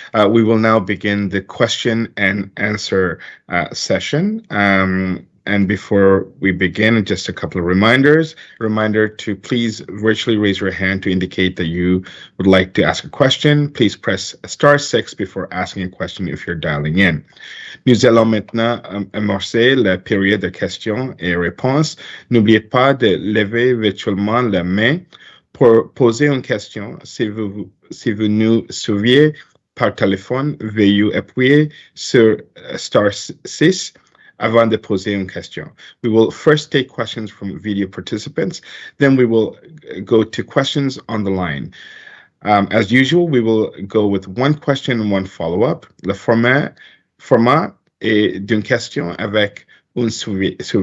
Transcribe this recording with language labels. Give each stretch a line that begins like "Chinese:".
English: We will now begin the question and answer session. And before we begin, just a couple of reminders. Reminder to please virtually raise your hand to indicate that you would like to ask a question. Please press *6 before asking a question if you're dialing in.
French: Nous allons maintenant amorcer la période de questions et réponses. N'oubliez pas de lever virtuellement la main pour poser une question. Si vous nous suivez par téléphone, veuillez appuyer sur *6 avant de poser une question.
English: We will first take questions from video participants, then we will go to questions on the line. As usual, we will go with one question and one follow-up.
French: Le format est d'une question avec un suivi.